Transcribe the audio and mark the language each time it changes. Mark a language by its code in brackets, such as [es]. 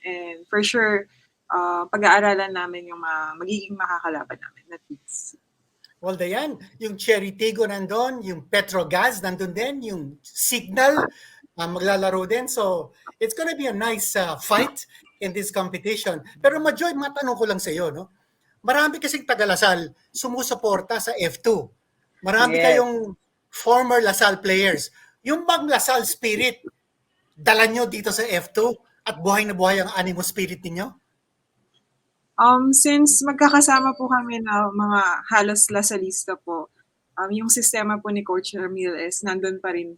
[en] And for sure, [tl] pag-aaralan namin yung magiging makakalaban namin na teams. Well, Dyan, yung Cherry Teagle nandun, yung Petrogas nandun din, yung Signal maglalaro din. [en] So, it's gonna be a nice fight in this competition. [tl] Pero Majoy, matanong ko lang sa iyo, no? Marami kasing taga-Lasal sumusuporta sa F2. Marami kayong former Lasal players. Yung bang Lasal spirit, dala nyo dito sa F2 at buhay na buhay ang animo spirit ninyo? Since magkakasama po kami na mga halos Lasalista po, yung sistema po ni Coach Ramil is nandun pa rin.